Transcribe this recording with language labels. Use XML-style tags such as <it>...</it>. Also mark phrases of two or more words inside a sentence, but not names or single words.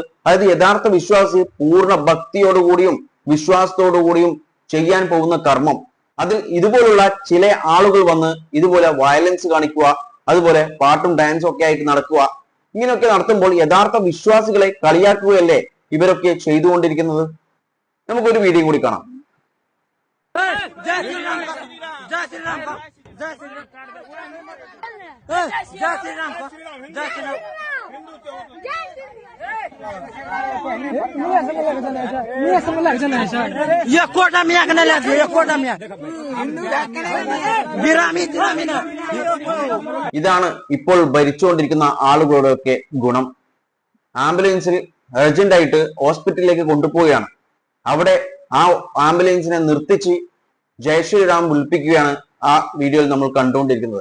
<ml>അതായത് യഥാർത്ഥ വിശ്വാസി പൂർണ്ണ ഭക്തിയോടുകൂടിയും വിശ്വാസത്തോടുകൂടിയും ചെയ്യാൻ പോകുന്ന കർമ്മം, അതിൽ ഇതുപോലുള്ള ചില ആളുകൾ വന്ന് ഇതുപോലെ വയലൻസ് കാണിക്കുക, അതുപോലെ പാട്ടും ഡാൻസും ഒക്കെ ആയിട്ട് നടക്കുക, ഇങ്ങനെയൊക്കെ നടത്തുമ്പോൾ യഥാർത്ഥ വിശ്വാസികളെ കളിയാക്കുകയല്ലേ ഇവരൊക്കെ ചെയ്തുകൊണ്ടിരിക്കുന്നത്. നമുക്കൊരു വീഡിയോ കൂടി കാണാം. ये कोटा मियाँ के नहीं ये कोटा मियाँ बिरामी बिरामी ना ഇതാണ് ഇപ്പോൾ ഭരിച്ചുകൊണ്ടിരിക്കുന്ന ആളുകളുടെയൊക്കെ ഗുണം. ആംബുലൻസിൽ അർജന്റ് ആയിട്ട് ഹോസ്പിറ്റലിലേക്ക് കൊണ്ടുപോവുകയാണ്. അവിടെ ആ ആംബുലൻസിനെ നിർത്തിച്ച്</ml> <hi>जय श्रीराम</hi> <ml>വിളിപ്പിക്കുകയാണ് ആ വീഡിയോയിൽ നമ്മൾ കണ്ടുകൊണ്ടിരിക്കുന്നത്.</ml>